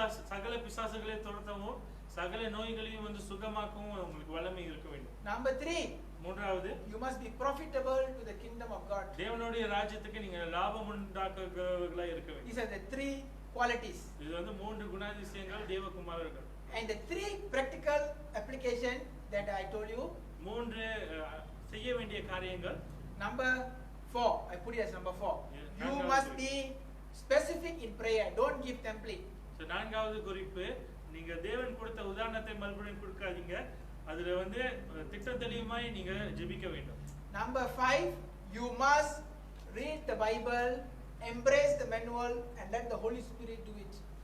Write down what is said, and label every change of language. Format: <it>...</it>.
<ta>சகல பிசாசுகளை துரத்தவும் சகல நோய்களையும் வந்து சுகமாக்கவும் உங்களுக்கு வல்லமை இருக்க வேண்டும்.</ta> <en>Number 3,</en> <ta>மூன்றாவது,</ta> <en>you must be profitable to the kingdom of God.</en> <ta>தேவனுடைய ராஜ்யத்துக்கு நீங்க லாபம் உண்டாக்குறவர்களா இருக்க வேண்டும்.</ta> <en>These are the 3 qualities.</en> <ta>இது வந்து 3 குணாதிசயங்கள் தேவகுமாரர்கள்.</ta> <en>And the 3 practical application that I told you.</en> <ta>3 செய்ய வேண்டிய காரியங்கள்.</ta> <en>Number 4, I put it as number 4. Yeah, You must be specific in prayer. Don't give template.</en> <ta>So நான்காவது குறிப்பு, நீங்க தேவன் கொடுத்த உதாரணத்தை மறுபடியும் கொடுக்காதீங்க, அதுல வந்து திட்டத்தெளிவாய் நீங்க ஜெபிக்க வேண்டும்.</ta> <en>Number 5, you must read the Bible, embrace the manual and let the Holy Spirit do it.</en>